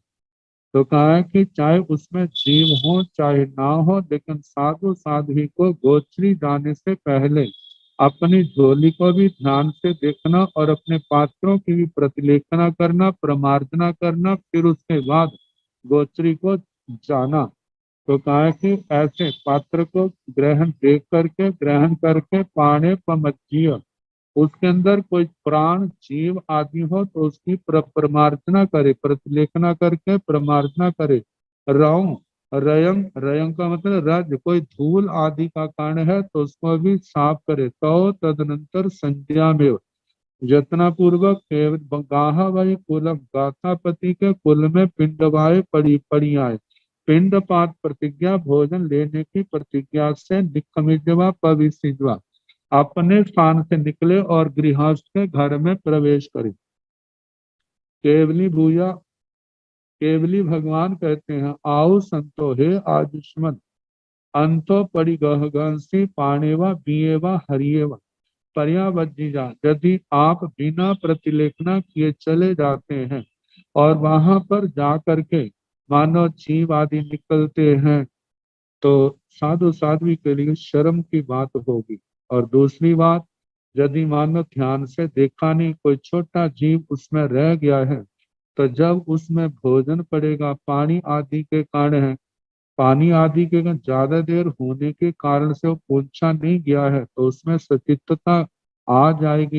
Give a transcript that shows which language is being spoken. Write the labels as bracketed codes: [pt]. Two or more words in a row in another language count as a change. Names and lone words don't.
[hi] तो कहा है कि चाहे उसमें जीव हो चाहे ना हो, लेकिन साधु साध्वी को गोचरी जाने से पहले अपनी झोली को भी ध्यान से देखना और अपने पात्रों की भी प्रतिलेखना करना, प्रमार्जना करना, फिर उसके बाद गोचरी को जाना। तो कहा है कि ऐसे पात्र को ग्रहण करके [pra] पाणे पमज्जीय [hi] उसके अंदर कोई प्राण जीव आदि हो तो उसकी प्रमार्जना करे, प्रतिलेखना करके प्रमार्जना करे। [pra] रौं रयंग रयंग [hi] का मतलब रज कोई धूल आदि का कारण है तो उसको भी साफ करे। तो तदनंतर संज्ञा में यत्न पूर्वक [pra] गाहा वही कुलम [hi] गाथापति के कुल में [pra] पिंडवाए पड़ी आए, [hi] पिंड पात प्रतिज्ञा भोजन लेने की प्रतिज्ञा से [pra] निखमिजवा पविसिजवा [hi] अपने स्थान से निकले और गृहस्थ के घर में प्रवेश करे। [pra] केवली भूया [hi] केवली भगवान कहते हैं [pra] आओ संतो हे आयुष्मन अंतो परिगहगंसी पाणेवा बीएवा हरिएवा पर्यावज्ञा। [hi] यदि आप बिना प्रतिलेखना किए चले जाते हैं और वहां पर जा करके मानव जीव आदि निकलते हैं तो साधु साध्वी के लिए शर्म की बात होगी। और दूसरी बात, यदि मानव ध्यान से देखा नहीं कोई छोटा जीव उसमें रह गया है तो जब उसमें भोजन पड़ेगा पानी आदि के कारण है, पानी आदि के ज्यादा देर होने के कारण से वो पूछा नहीं गया है तो उसमें सचित्तता आ जाएगी।